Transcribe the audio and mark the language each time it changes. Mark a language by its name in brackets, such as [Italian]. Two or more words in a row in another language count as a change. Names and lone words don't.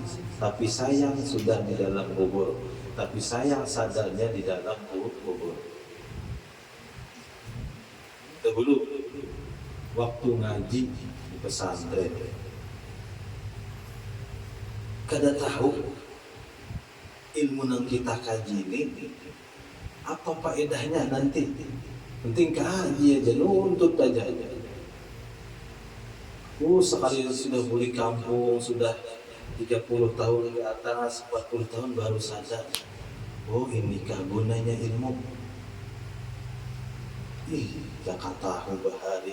[Indonesian] Tapi sayang sudah di dalam kubur. Tapi sayang sadarnya di dalam kubur. Dahulu waktu ngaji di pesantren, kada tahu ilmu yang kita kaji ini apa faedahnya nanti. Penting kaji aja, nuntut aja. Sekali sudah beli kampung, sudah 30 tahun ke atas, 40 tahun baru sadar. Inikah gunanya ilmu? Jangan tahu bahari.